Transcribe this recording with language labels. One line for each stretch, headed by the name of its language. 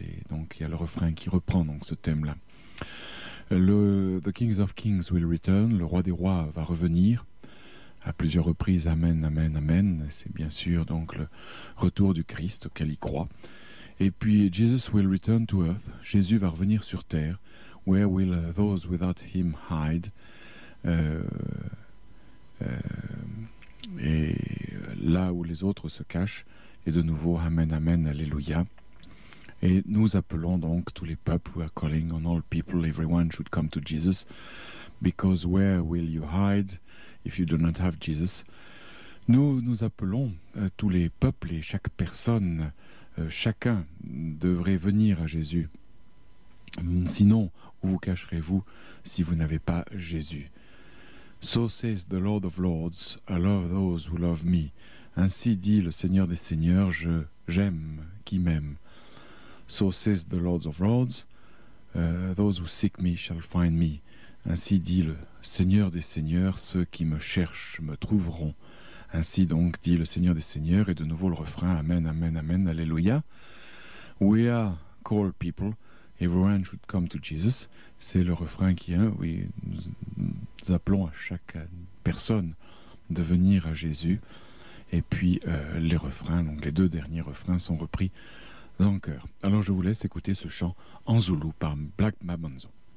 French: Et donc il y a le refrain qui reprend donc ce thème-là.
English: The kings of kings will return.
French: Le roi des rois va revenir. À plusieurs reprises, amen, amen, amen. C'est bien sûr donc le retour du Christ auquel il croit. Et puis
English: Jesus will return to earth.
French: Jésus va revenir sur terre.
English: Where will those without him hide?
French: Et là où les autres se cachent. Et de nouveau, amen, amen, alléluia. Et nous appelons donc tous les peuples,
English: we are calling on all people, everyone should come to Jesus, because where will you hide if you do not have Jesus?
French: Nous appelons tous les peuples et chaque personne, chacun devrait venir à Jésus. Sinon, où vous cacherez-vous si vous n'avez pas Jésus?
English: So says the Lord of Lords, I love those who love me.
French: Ainsi dit le Seigneur des Seigneurs, j'aime qui m'aime.
English: So says the Lord of Lords, those who seek me shall find me.
French: Ainsi dit le Seigneur des Seigneurs, ceux qui me cherchent me trouveront. Ainsi donc dit le Seigneur des Seigneurs, et de nouveau le refrain, amen, amen, amen, alléluia.
English: We are called people, everyone should come to Jesus.
French: C'est le refrain qui est, oui, nous appelons à chaque personne de venir à Jésus. Et puis les refrains, donc les deux derniers refrains sont repris en chœur. Alors je vous laisse écouter ce chant en Zoulou par Black Mabanzo.